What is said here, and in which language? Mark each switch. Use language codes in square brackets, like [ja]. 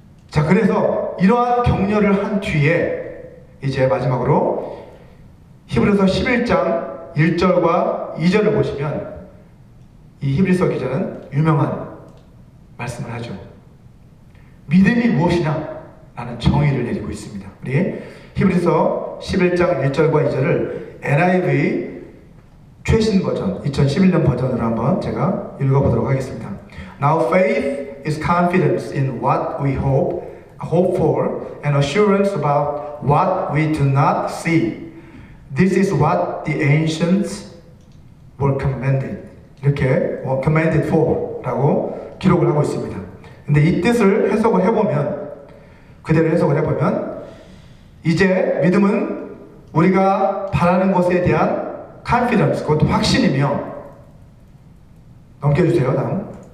[ko] 자, 그래서 이러한 격려를 한 뒤에 이제 마지막으로 히브리서 11장 1절과 2절을 보시면 이 히브리서 기자는 유명한 말씀을 하죠. 믿음이 무엇이냐? 라는 정의를 내리고 있습니다. 우리 히브리서 11장 1절과 2절을 NIV 최신 버전, 2011년 버전으로 한번 제가 읽어보도록 하겠습니다. [en] Now faith is confidence in what we hope for and assurance about what we do not see. This is what the ancients were commanded. [ko] 이렇게 [en] commanded for [ko] 라고 기록을 하고 있습니다. 근데 이 뜻을 해석을 해보면, 그대로 해석을 해보면, 이제 믿음은 우리가 바라는 것에 대한 confidence, 그것도 확신이며, 넘겨주세요. 다음.